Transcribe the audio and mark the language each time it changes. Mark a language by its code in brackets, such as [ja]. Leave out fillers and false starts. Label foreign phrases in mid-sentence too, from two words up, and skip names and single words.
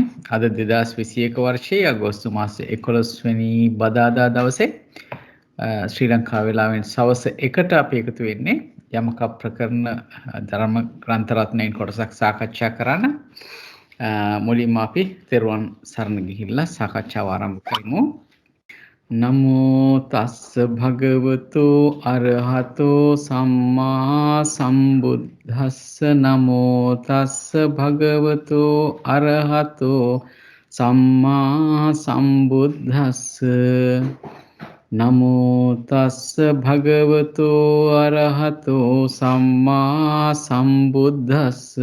[si] අද 2021 වර්ෂයේ අගෝස්තු මාසයේ 11 වෙනි බදාදා දවසේ ශ්‍රී ලංකා වේලාවෙන් සවස් 1ට අපි එකතු වෙන්නේ යමක ප්‍රකරණ ධර්ම ග්‍රන්ථ රත්නයෙන් කොටසක් සාකච්ඡා කරන්න. මුලින්ම අපි තෙරුවන් සරණ ගිහිල්ලා සාකච්ඡාව ආරම්භ කරමු. [pi] නමෝ තස්ස භගවතු අරහතෝ සම්මා සම්බුද්දස්ස නමෝ තස්ස භගවතු අරහතෝ සම්මා සම්බුද්දස්ස නමෝ තස්ස භගවතු අරහතෝ සම්මා සම්බුද්දස්ස